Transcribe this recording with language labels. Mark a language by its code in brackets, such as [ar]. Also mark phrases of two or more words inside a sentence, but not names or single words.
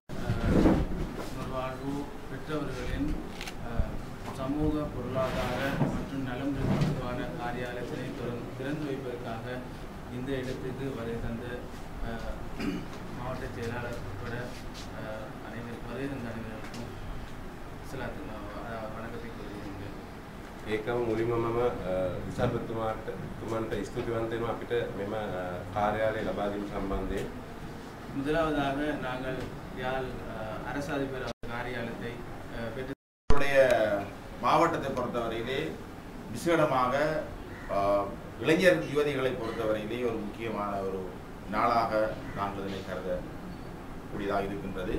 [ta] வாழ்வு பெற்றவர்களின் சமூக பொருளாதார மற்றும் நலம் தொடர்பான காரியாலயத்தினை திறந்து வைப்பதற்காக இந்த இடத்துக்கு வருகை தந்த மாவட்ட செயலாளர் உட்பட வருகை தந்த அனைவருக்கும் வணக்கத்தை கூறுகின்றேன். [si] ඒකම මුලින්ම මම විසාරතුමාට ස්තුතිවන්ත වෙනවා අපිට මෙම කාර්යාලය ලබා දීම සම්බන්ධයෙන්. [ta] முதலாவதாக நாங்கள் யாழ் அரசு அதிபர் காரியாலயத்தை பெற்றுடைய மாவட்டத்தை பொறுத்தவரையிலே விசேடமாக இளைஞர் யுவதிகளை பொறுத்தவரையிலே ஒரு முக்கியமான ஒரு நாளாக நாங்கள் இதனை கருதக்கூடியதாக இருக்கின்றது.